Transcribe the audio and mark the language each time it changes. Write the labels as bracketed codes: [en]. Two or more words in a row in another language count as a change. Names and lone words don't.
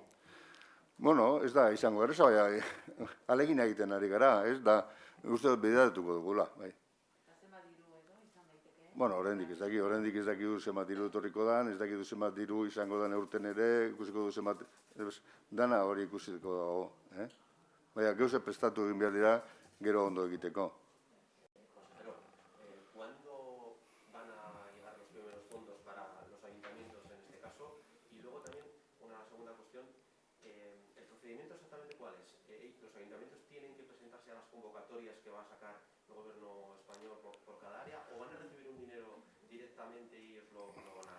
[eu] Bueno, ez da, izango erreza, baina alegin egiten ari gara, ez da, uste dut bideratuko dugula, bai. Eta zenbat diru edo izan daiteke? Bueno, oraindik ez dakigu zenbat diru etorriko dan, ez dakigu zenbat diru izango dan eurten ere, ikusiko du zenbat, dana hori ikusiko dago, Baina, gauze prestatu egin behar dira, gero ondo egiteko. [es] Consejero, ¿cuándo van a llegar los primeros fondos para los ayuntamientos en este caso? Y luego también una segunda cuestión, ¿el procedimiento exactamente cuál es? ¿Los ayuntamientos tienen que presentarse a las convocatorias que va a sacar el gobierno español por cada área o van a recibir un dinero directamente y ellos lo van a...?